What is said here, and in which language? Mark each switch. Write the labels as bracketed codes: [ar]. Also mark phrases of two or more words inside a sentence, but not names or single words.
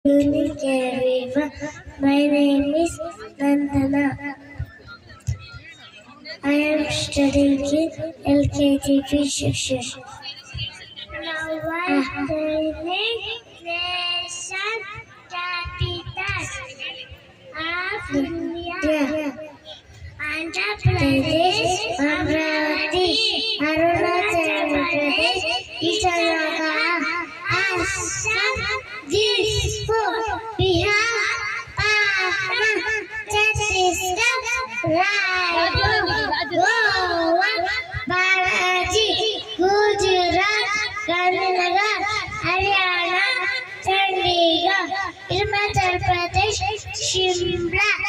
[en] Evening, everyone. My name is Nandana. I am studying in LKGP section. Now I am learning nation capital of India. Andhra Pradesh, Amravati, Arunachal Pradesh, Issam, Assam, Dispur, Bihar, Patna, Chhattisgarh, Rajasthan, Goa, Balaji, Gujarat, Karnataka, Haryana, Chandigarh, Himachal Pradesh, Shimla.